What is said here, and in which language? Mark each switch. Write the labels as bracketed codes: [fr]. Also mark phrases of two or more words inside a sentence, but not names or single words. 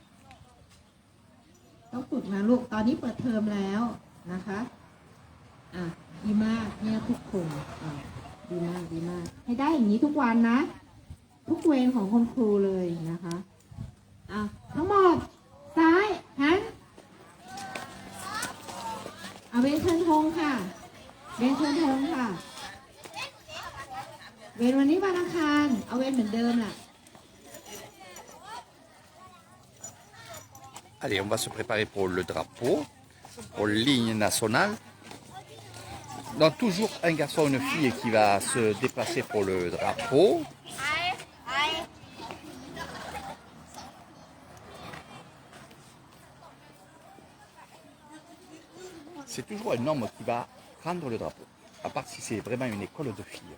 [th] ต้องฝึกนะลูกตอนนี้เปิดเทอมแล้วนะคะดีมากเนี่ยทุกคนดีมากให้ได้อย่างนี้ทุกวันนะทุกเวรของคุณครูเลยนะคะทั้งหมดซ้ายหันเวรเชิญธงค่ะเวรเชิญธงค่ะเวรวันนี้วันอังคารเอาเวรเหมือนเดิมน่ะ [fr] Allez, on va se préparer pour le drapeau, pour l'hymne national. Donc toujours un garçon et une fille qui va se déplacer pour le drapeau. C'est toujours un homme qui va prendre le drapeau, à part si c'est vraiment une école de filles.